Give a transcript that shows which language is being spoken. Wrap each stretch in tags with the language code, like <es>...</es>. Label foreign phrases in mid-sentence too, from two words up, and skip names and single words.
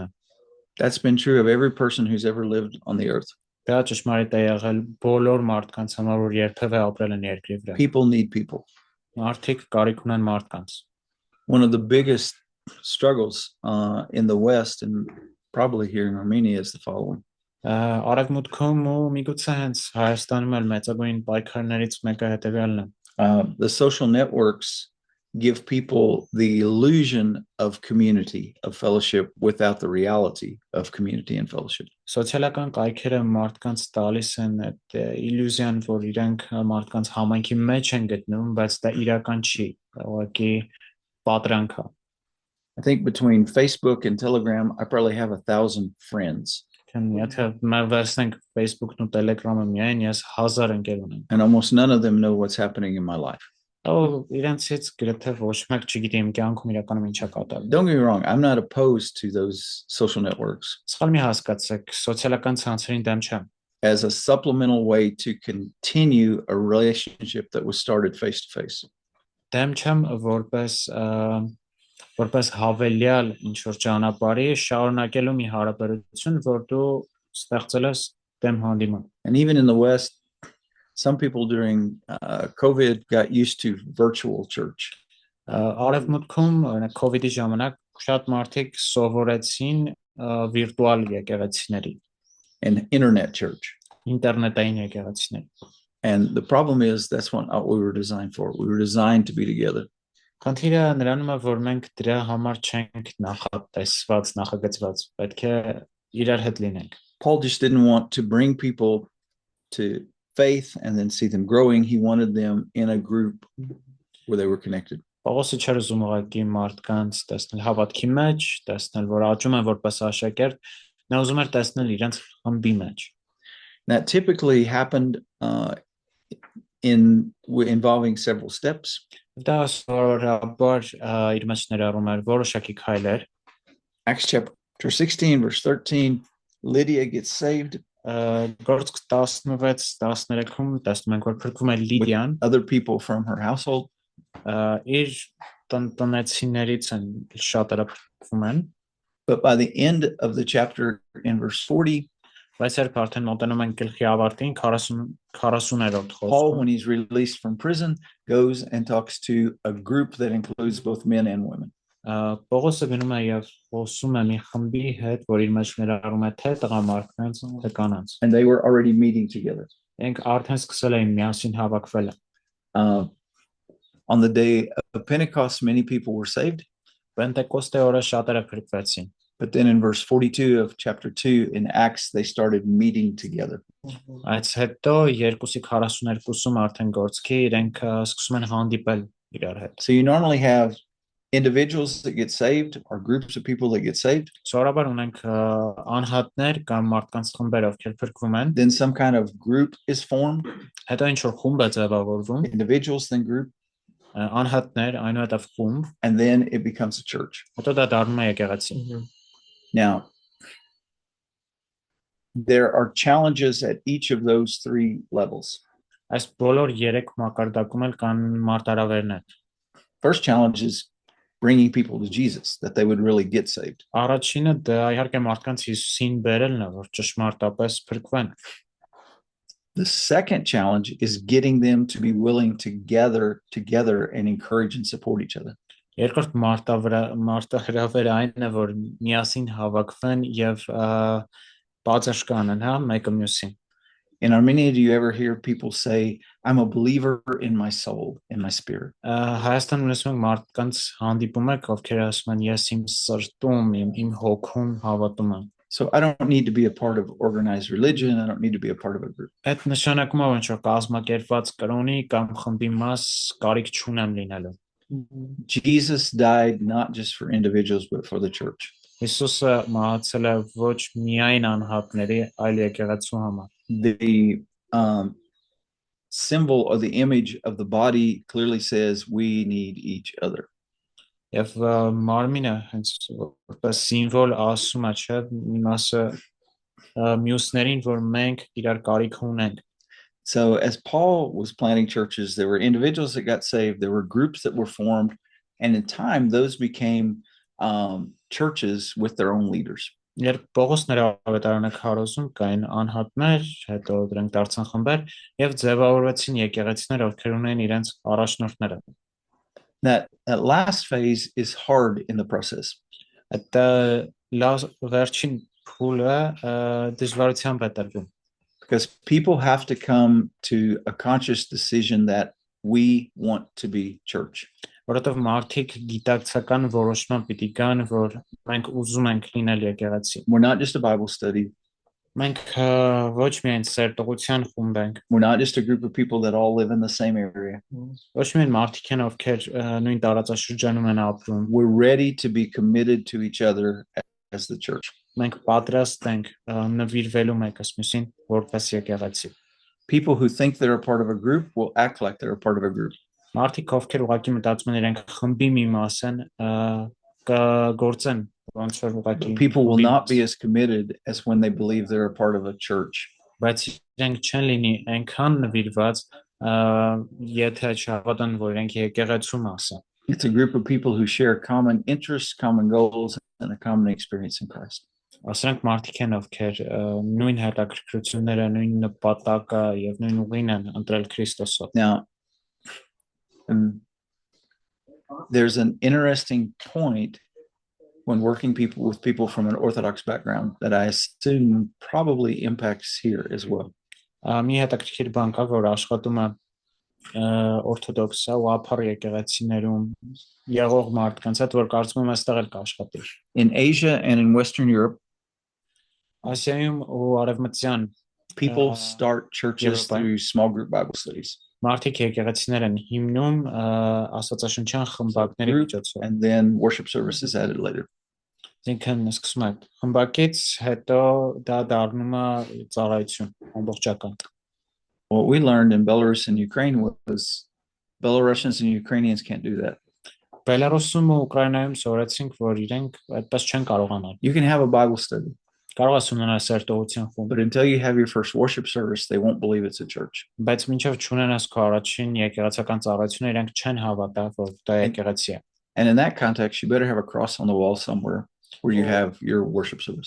<en>That's been true of every person who's ever lived on the earth.</en> <hy>Դա ճշմարիտ է եղել բոլոր մարդկանց համար, որ երբևէ ապրել են երկրի վրա։</hy> <en>People need people.</en> <hy>Մարդիկ կարիք ունեն մարդկանց։</hy> <en>One of the biggest struggles in the West and probably here in Armenia is the following.</en> <hy>Արևմուտքում ու միգուցե հենց Հայաստանում էլ մեծագույն պայքարներից մեկը հետևյալն է։</hy> <en>The social networks give people the illusion of community, of fellowship, without the reality of community and fellowship.</en> <hy>Սոցիալական կայքերը մարդկանց տալիս են այդ իլյուզիան, որ իրենք մարդկանց համայնքի մեջ են գտնվում, բայց դա իրական չի, ուղղակի պատրանք է։</hy> <en>I think between Facebook and Telegram, I probably have 1,000 friends.</en> <hy>Եթե մենք վերցնենք Facebook-ն ու Telegram-ը միայն, ես 1000 ընկեր ունեմ։</hy> <en>And almost none of them know what's happening in my life.</en> <hy>Իրենցից գրեթե ոչ մեկ չգիտի իմ կյանքում իրականում ինչ է կատարվում։</hy> <en>Don't get me wrong, I'm not opposed to those social networks.</en> <hy>Սխալ մի հասկացեք, սոցիալական ցանցերին դեմ չեմ։</hy> <en>As a supplemental way to continue a relationship that was started face to face.</en> <hy>Դեմ չեմ որպես հավելյալ ինչ որ ճանապարհի շարունակելու մի հարաբերություն, որ դու ստեղծել ես դեմ հանդիման։</hy> <en>And even in the West, some people during COVID got used to virtual church.</en> <hy>Արևմուտքում COVID-ի ժամանակ շատ մարդիկ սովորեցին վիրտուալ եկեղեցիների</hy> <en>And internet church.</en> <hy>ինտերնետային եկեղեցիների։</hy> <en>And the problem is that's what we were designed for. We were designed to be together.</en> <hy>Խնդիրը նրանում է, որ մենք դրա համար չենք նախատեսված, նախագծված, պետք է իրար հետ լինենք։</hy> <en>Paul just didn't want to bring people to faith and then see them growing. He wanted them in a group where they were connected.</en> <hy>Պողոսը չէր ուզում ուղղակի մարդկանց տեսնել հավատքի մեջ, տեսնել, որ աճում են որպես աշակերտ, նա ուզում էր տեսնել իրենց խմբի մեջ։</hy> <en>That typically happened involving several steps.</en> <hy>Դա սովորաբար իր մեջ ներառում էր որոշակի քայլեր։</hy> <en>Acts chapter 16 verse 13, Lydia gets saved.</en> <hy>Գործք 16-13-ում տեսնում ենք, որ փրկվում է Լիդիան,</hy> <en>Other people from her household.</en> <hy>Իր տնեցիներից են շատերը փրկվում են.</hy> <en>But by the end of the chapter in verse 40,</en> <hy>Բայց երբ արդեն մոտենում ենք գլխի ավարտին 40-րդ</hy> <en>Paul,</en> <hy>խոսքը,</hy> <en>when he's released from prison, goes and talks to a group that includes both men and women.</en> <hy>Պողոսը գնում է եւ խոսում է մի խմբի հետ, որ իր մեջ ներառում է թե տղամարդկանց, թե կանանց։</hy> <en>And they were already meeting together.</en> <hy>Ենք արդեն սկսել էին միասին հավաքվել։</hy> <en>On the day of Pentecost, many people were saved.</en> <hy>Պենտեկոստե օրը շատերը փրկվեցին։</hy> <en>But then in verse 42 of chapter 2 in Acts, they started meeting together.</en> <hy>Այս հետո 2:42-ում արդեն գործքի իրենք սկսում են հանդիպել իրար հետ։</hy> <en>So you normally have individuals that get saved or groups of people that get saved.</en> <hy>Սովորաբար ունենք անհատներ կամ մարդկանց խմբեր, ովքեր փրկվում են,</hy> <en>Then some kind of group is formed,</en> <hy>հետո ինչ որ խումբ է ձևավորվում,</hy> <en>individuals, then group,</en> <hy>անհատներ, այնուհետև խումբ,</hy> <en>and then it becomes a church.</en> <hy>հետո դա դառնում է եկեղեցի։</hy> <en>Now, there are challenges at each of those three levels.</en> <hy>Այս բոլոր 3 մակարդակում էլ կան մարտահրավերներ։</hy> <en>First challenge is bringing people to Jesus, that they would really get saved.</en> <hy>Առաջինը դա իհարկե մարդկանց Հիսուսին բերելն է, որ ճշմարտապես փրկվեն։</hy> <en>The second challenge is getting them to be willing to gather together and encourage and support each other.</en> <hy>Երկրորդ մարտահրավերը այն է, որ միասին հավաքվեն եւ բացաշ կանեն, հա, մեկը մյուսին։</hy> <en>In Armenia, do you ever hear people say, I'm a believer in my soul, in my spirit?</en> <hy>Հայաստանում լսում ենք մարդկանց հանդիպում եք, ովքեր ասում են ես իմ սրտում, իմ հոգում հավատում եմ։</hy> <en>So I don't need to be a part of organized religion. I don't need to be a part of a group.</en> <hy>Այդ նշանակում է, որ կազմակերպված կրոնի կամ խմբի մաս կարիք չունեմ լինելու։</hy> <en>Jesus died not just for individuals, but for the church.</en> <hy>Հիսուսը մահացել է ոչ միայն անհատների, այլ եկեղեցու համար։</hy> <en>The symbol or the image of the body clearly says we need each other.</en> <hy>Եվ մարմինը հենց որպես սիմվոլ ասում է, չէ, մի մասը մյուսներին, որ մենք իրար կարիք ունենք։</hy> <en>So as Paul was planting churches, there were individuals that got saved, there were groups that were formed, and in time those became churches with their own leaders.</en> <hy>Երբ Պողոս նրա ավետարանը քարոզում կային անհատներ, հետո դրանք դարձան խմբեր եւ ձևավորվեցին եկեղեցիներ, ովքեր ունեն իրենց առաջնորդները։</hy> <en>That last phase is hard in the process.</en> <hy>Այդ վերջին փուլը դժվարությամբ է տրվում։</hy> <en>Because people have to come to a conscious decision that we want to be church.</en> <hy>Որովհետև մարդիկ գիտակցական որոշման պիտի գան, որ մենք ուզում ենք լինել եկեղեցի։</hy> <en>We're not just a Bible study.</en> <hy>Մենք ոչ միայն սերտողության խումբ ենք,</hy> <en>We're not just a group of people that all live in the same area.</en> <hy>ոչ միայն մարդիկ են, ովքեր նույն տարածաշրջանում են ապրում։</hy> <en>We're ready to be committed to each other as the church.</en> <hy>Մենք պատրաստ ենք նվիրվելու մեկս մյուսին որպես եկեղեցի։</hy> <en>People who think they're a part of a group will act like they're a part of a group.</en> <hy>Մարդիկ ովքեր ուղղակի մտածում են իրենք խմբի մի մաս են, կգործեն ոնց որ ուղղակի։</hy> <en>People will not be as committed as when they believe they're a part of a church.</en> <hy>Բայց իրենք չեն լինի այնքան նվիրված, եթե չհավատան, որ իրենք եկեղեցու մաս են։</hy> <en>It's a group of people who share common interests, common goals, and a common experience in Christ.</en> <hy>Ասենք մարդիկ են, ովքեր նույն հետաքրքրությունները, նույն նպատակը եւ նույն ուղին են ընտրել Քրիստոսով։</hy> <en>Now, there's an interesting point when working with people from an Orthodox background that I assume probably impacts here as well.</en> <hy>Մի հետաքրքիր բան կա, որ աշխատում է օրթոդոքս ու ափառ եկեղեցիներում եղող մարդկանց հետ, որ կարծում եմ այստեղ էլ կաշխատի։</hy> <en>In Asia and in Western Europe,</en> <hy>Ասիայում ու արևմտյան</hy> <en>people start churches through small group Bible studies.</en> <hy>Մարդիկ եկեղեցիներ են հիմնում աստվածաշնչյան խմբակների միջոցով։</hy> <en>And then worship service is added later.</en> <hy>Ինքն սկսում է խմբակից, հետո դա դառնում է ծառայություն ամբողջական։</hy> <en>What we learned in Belarus and Ukraine was Belarusians and Ukrainians can't do that.</en> <hy>Բելարուսում ու Ուկրաինայում սովորեցինք, որ իրենք այդպես չեն կարողանալ։</hy> <en>You can have a Bible study,</en> <hy>Կարող ես ունենալ սերտողության խումբ,</hy> <en>but until you have your first worship service, they won't believe it's a church.</en> <hy>բայց մինչև չունենաս քո առաջին եկեղեցական ծառայությունը, իրենք չեն հավատա, որ դա եկեղեցի է։</hy> <en>And in that context, you better have a cross on the wall somewhere. where you have your worship service.</en>